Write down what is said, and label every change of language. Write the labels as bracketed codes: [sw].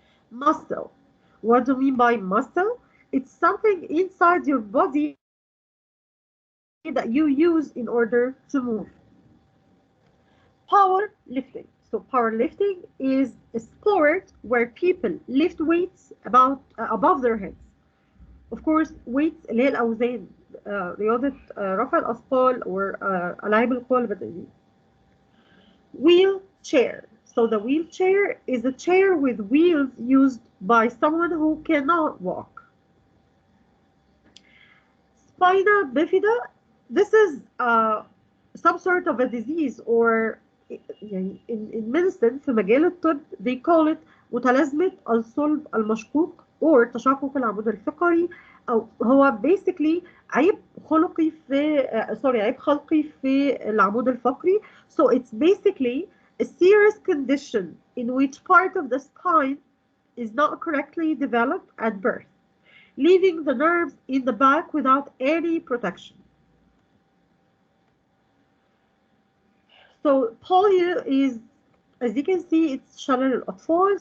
[en] Muscle. What do you mean by muscle? It's something inside your body that you use in order to move. Powerlifting. So powerlifting is a sport where people lift weights above their heads. Of course, weights [ar] اللي هي الأوزان, رياضة رفع الأثقال [en] or [ar] ألعاب القوى البدنية. [en] Wheelchair. So the wheelchair is a chair with wheels used by someone who cannot walk. Spina bifida. This is some sort of a disease or in medicine [ar] في مجال الطب [en] they call it [ar] متلازمة الصلب المشقوق [en] or [ar] تشقق العمود الفقري, أو هو [en] basically [ar] عيب خلقي في عيب خلقي في العمود الفقري. [en] So it's basically a serious condition in which part of the spine is not correctly developed at birth, leaving the nerves in the back without any protection. So polio is, as you can see, it's [ar] شلل الأطفال.